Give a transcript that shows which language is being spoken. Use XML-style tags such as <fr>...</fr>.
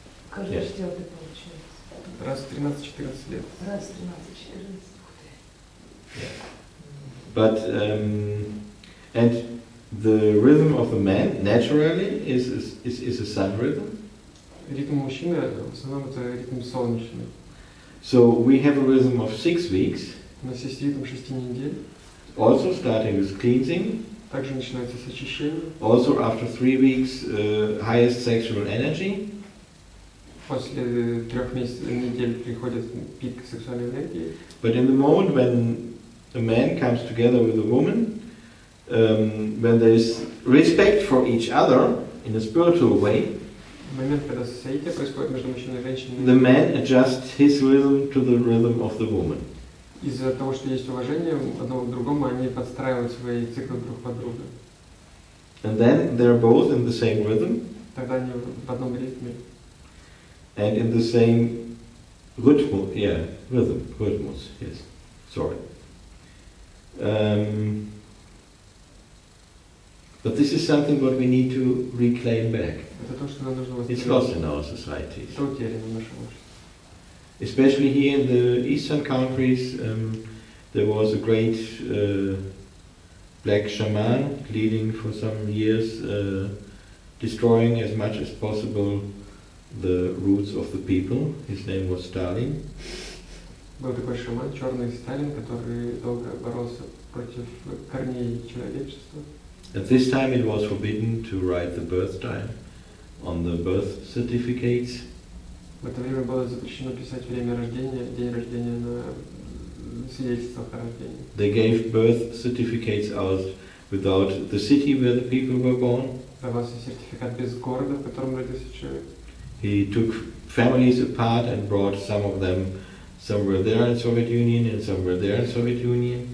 <ru>Каждый</ru> <en>Yes.</en> <ru>четвертый получается. Раз в 13-14 лет. Раз, 13, 14.</ru> <en>But and the rhythm of the man naturally is a sun rhythm.</en> <ru>Ритм мужчины в основном это ритм солнечный.</ru> <en>So we have a rhythm of 6 weeks,</en> <ru>У нас есть ритм 6 недель.</ru> <en>also starting with cleansing.</en> <ru>Также начинается с очищения.</ru> <en>Also after 3 weeks, highest sexual energy.</en> <ru>После 3 недель приходит пик сексуальной энергии.</ru> <en>But in the moment when a man comes together with a woman, when there is respect for each other in a spiritual way,</en> <ru>В момент, когда соитие происходит между мужчиной и женщиной,</ru> <en>the man adjusts his rhythm to the rhythm of the woman.</en> <ru>из-за того, что есть уважение одного к другому, они подстраивают свои циклы друг под друга.</ru> <en>And then they're both in the same rhythm</en> <ru>Тогда они в одном ритме.</ru> <en>and in the same rhythm, rhythmus, yes, sorry. But this is something what we need to reclaim back.</en> <ru>Это то, что нам нужно</ru> <en>It's</en> <ru>восстановить.</ru> <en>lost in our societies.</en> <ru>Это утеряно в нашем обществе.</ru> <en>Especially here in the eastern countries, there was a great black shaman leading for some years, destroying as much as possible the roots of the people. His name was Stalin.</en> <ru>Был такой шаман, черный Сталин, который долго боролся против корней человечества.</ru> <en>At this time it was forbidden to write the birth time on the birth certificates.</en> <ru>В это время было запрещено писать время рождения, день рождения на свидетельствах о рождении.</ru> <en>They gave birth certificates out without the city where the people were born.</en> <ru>Давался сертификат без города, в котором родился человек.</ru> <en>He took families apart and brought some of them somewhere there in Soviet Union and somewhere there in Soviet Union.</en>